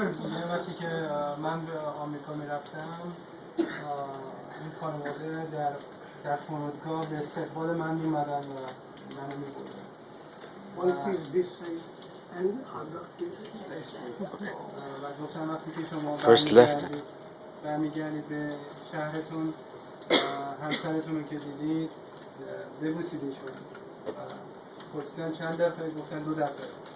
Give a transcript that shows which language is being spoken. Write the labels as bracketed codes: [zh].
[fa] یه وقتی که من به آمریکا میرفتم این خانواده در فرودگاه به استقبال من میمدن و منو میبردن. [en] One kiss this side and other kiss that side. [fa] و گفتم وقتی که شما [en] First left. [fa] برمیگردید به شهرتون همسرتون رو که دیدید ببوسید ایشون. پرسیدن چند دفعه؟ گفتن 2 دفعه.